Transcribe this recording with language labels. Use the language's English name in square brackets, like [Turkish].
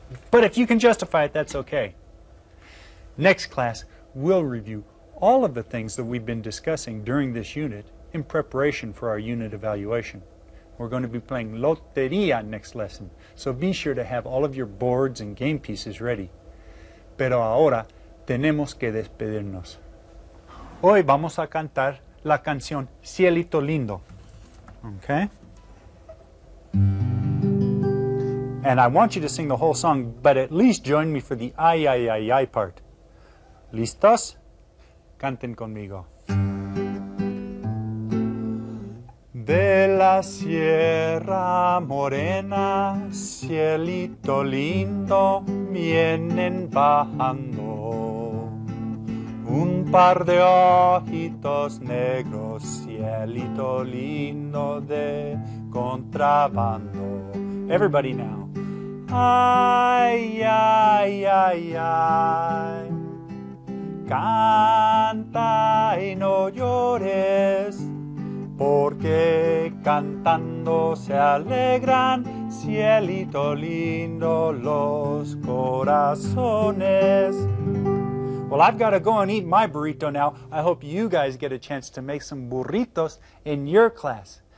[English] But if you can justify it, that's okay. Next class, we'll review all of the things that we've been discussing during this unit in preparation for our unit evaluation. We're going to be playing Lotería next lesson, so be sure to have all of your boards and game pieces ready. [Spanish] Pero ahora tenemos que despedirnos. Hoy vamos a cantar la canción Cielito Lindo. [English] Okay? And I want you to sing the whole song, but at least join me for the ay, ay, ay, ay part. [Spanish] ¿Listos? Canten conmigo. De la Sierra Morena, cielito lindo, vienen bajando. Un par de ojitos negros, cielito lindo de contrabando. [English] Everybody now. [Spanish] Ay, ay, ay, ay. Canta y no llores, porque cantando se alegran, cielito lindo, los corazones. [English] Well, I've got to go and eat my burrito now. I hope you guys get a chance to make some burritos in your class.